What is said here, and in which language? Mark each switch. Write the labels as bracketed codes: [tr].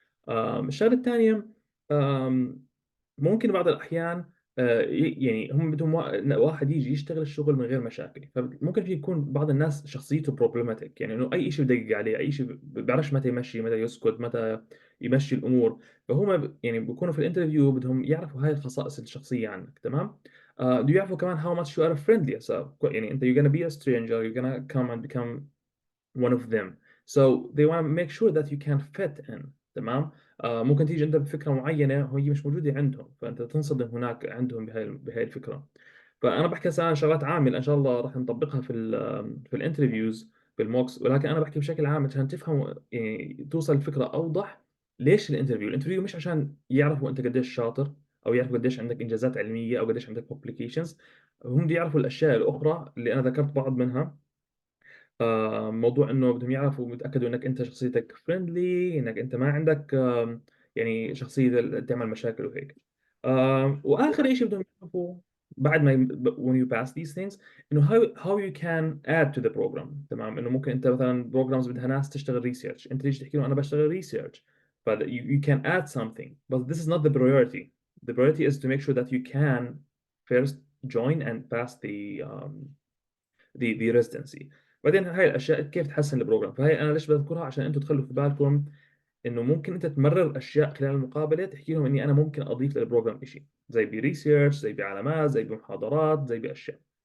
[ar] الشغله الثانيه، ممكن بعض الأحيان يعني هم بدهم واحد يجي يشتغل الشغل من غير مشاكل. فممكن في يكون بعض الناس شخصيته بروبلماتيك، يعني إنه أي شيء بدقق عليه، أي شيء بيعرفش متى يمشي، متى يسكت، متى يمشي الأمور. فهم يعني بيكونوا في الانترفيو بدهم يعرفوا هاي الخصائص الشخصية عنك. تمام. بده يعرفوا كمان [en] how much you are friendly. So [ar] يعني أنت [en] you're gonna be a stranger, you're gonna come and become one of them. So they want to make sure that you can fit in. [ar] تمام. ممكن تيجي انت بفكره معينه وهي مش موجوده عندهم، فانت تنصدم هناك عندهم بهاي الفكره. فانا بحكي هسه عن شغلات عامه ان شاء الله راح نطبقها في الانترفيوز، في الموكس، ولكن انا بحكي بشكل عام عشان تفهموا، يعني توصل الفكره اوضح. ليش الانترفيو مش عشان يعرفوا انت قديش شاطر او يعرفوا قديش عندك انجازات علميه او قديش عندك publications. هم بدي يعرفوا الاشياء الاخرى اللي انا ذكرت بعض منها. موضوع انه بدهم يعرفوا ويتاكدوا انك انت شخصيتك فريندلي، انك انت ما عندك يعني شخصيه تعمل مشاكل وهيك. واخر شيء بدهم يعرفوا بعد ما [en] when you pass these things [ar] انه [en] how you can add to the program. [ar] تمام. انه ممكن انت مثلا programs بدها ناس تشتغل ريسيرش، انت تيجي تحكي له انا بشتغل ريسيرش، ف [en] you can add something, but this is not the priority. The priority is to make sure that you can first join and pass the residency. [ar] بعدين هاي الاشياء كيف تحسن البروجرام. فهي انا ليش بذكرها؟ عشان انتم تخلوا في بالكم انه ممكن انت تمرر اشياء خلال المقابله، تحكي لهم اني انا ممكن اضيف للبروجرام شيء زي بريسيرش، زي بعلامات، زي بمحاضرات، زي باشياء.